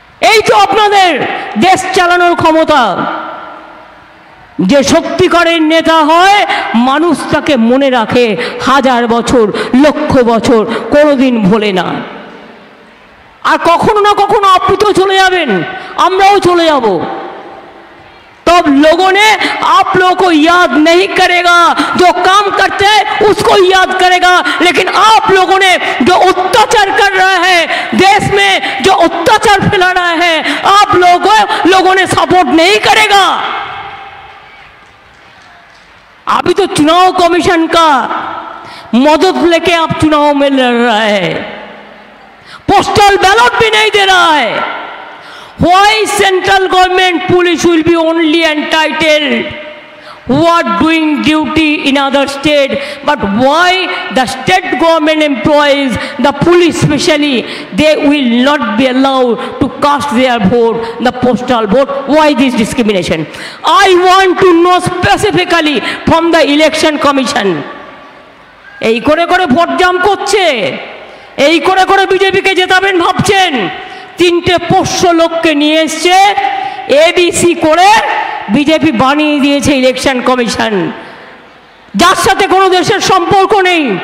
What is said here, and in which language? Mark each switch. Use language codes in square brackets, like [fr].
[bn] এই তো আপনাদের দেশ চালানোর ক্ষমতা। যে সত্যিকারের নেতা হয় মানুষ তাকে মনে রাখে হাজার বছর, লক্ষ বছর, কোনোদিন ভোলে না। আর কখনো না কখনো আপনি তো চলে যাবেন, আমরাও চলে যাব। [hi] तब लोगों ने आप लोगों को याद नहीं करेगा, जो काम करते हैं उसको याद करेगा, लेकिन आप लोगों ने जो अत्याचार कर रहा है देश में, जो अत्याचार फैला रहा है, आप लोगों ने सपोर्ट नहीं करेगा। अभी तो चुनाव कमीशन का मदद लेके आप चुनाव में लड़ रहा है, पोस्टल बैलेट भी नहीं दे रहा है। [en] Why central government police will be only entitled who are doing duty in other state, but why the state government employees, the police especially, they will not be allowed to cast their vote, the postal vote? Why this discrimination? I want to know specifically from the election commission. [bn] এই করে করে vote জাম করছে, এই করে করে বিজেপিকে জেতাবেন ভাবছেন। তিনটে পোষ্য লোককে নিয়ে এসছে, এবিসি করে বিজেপি বানিয়ে দিয়েছে ইলেকশন কমিশন, যার সাথে কোনো দেশের সম্পর্ক নেই,